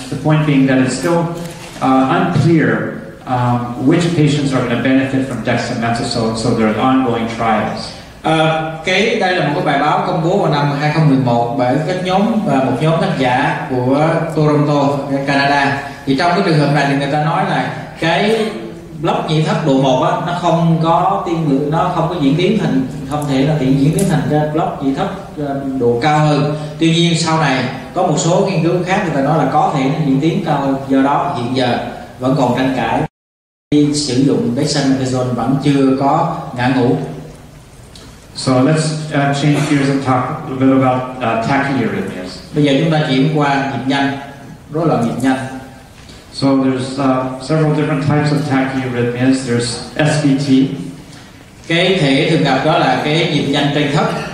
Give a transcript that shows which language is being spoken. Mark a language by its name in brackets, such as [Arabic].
[English] The point being that it's still unclear which patients are going to benefit from dexamethasone, so there are ongoing trials. [Vietnamese] Đây là một cái bài báo công bố vào năm 2011 bởi một nhóm tác giả của Toronto, Canada. Thì trong cái trường hợp này thì người ta nói là cái block nhị thất độ 1 á, nó không có tiên lượng, nó không có diễn tiến thành, không thể là diễn tiến thành ra block nhị thất độ cao hơn. Tuy nhiên sau này có một số nghiên cứu khác người ta nói là có thể nó diễn tiến cao hơn. Do đó hiện giờ vẫn còn tranh cãi, khi sử dụng dexamethasone vẫn chưa có ngã ngũ. [English] So let's change gears and talk a little bit about tachyarrhythmias. [Vietnamese] Bây giờ chúng ta chuyển qua nhịp nhanh, rối loạn nhịp nhanh. [English] So there's several different types of tachyarrhythmias. There's SVT. [Vietnamese] Cái thể thường gặp đó là cái nhịp nhanh trên thấp.